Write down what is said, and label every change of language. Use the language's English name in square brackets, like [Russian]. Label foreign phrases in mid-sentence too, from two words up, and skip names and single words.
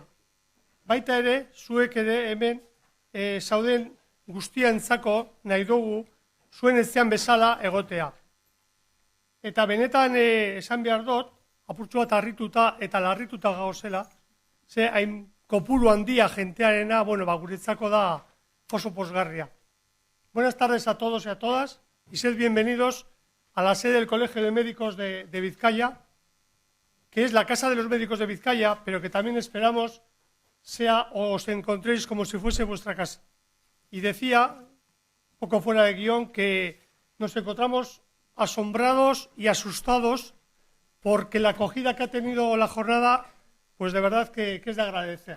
[Basque] Baita ere, zuek ere hemen zauden guztientzako nahi dugu zuen etxean bezala egotea. Eta benetan esan behar dut, apurtxu bat harrituta eta larrituta gauzela, ze hain kopuru handia jentearena, guretzako da oso posgarria. [Spanish] Buenas tardes a todos y a todas y sed bienvenidos a la sede del Colegio de Médicos de Vizcaya, que es la Casa de los Médicos de Vizcaya, pero que también esperamos os encontréis como si fuese vuestra casa. Y decía, poco fuera de guión, que nos encontramos asombrados y asustados porque la acogida que ha tenido la jornada, pues de verdad que es de agradecer.